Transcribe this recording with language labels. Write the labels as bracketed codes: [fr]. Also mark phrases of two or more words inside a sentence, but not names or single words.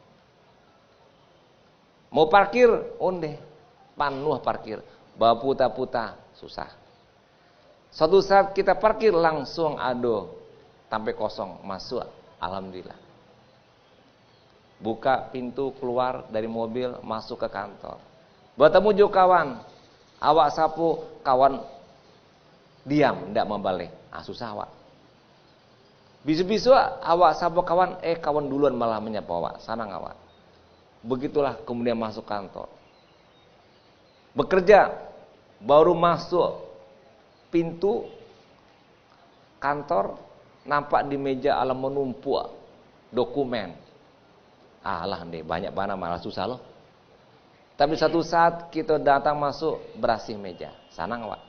[id] Mau parkir, onde, penuh parkir, bawa puta-puta, susah. Suatu saat kita parkir langsung sampai kosong, masuk, alhamdulillah. Buka pintu keluar dari mobil, masuk ke kantor. Bertemu juga kawan, awak sapu, kawan diam, tidak membalik. Susah awak. Bisu-bisu awak sapu kawan, kawan duluan malah menyapa awak, [min] sanang awak. [id] Begitulah kemudian masuk kantor. Bekerja, baru masuk pintu kantor, nampak di meja alam menumpuk dokumen. Alah deh, banyak banget malah susah loh. Tapi satu saat kita datang masuk, bersih meja, [min] sanang awak.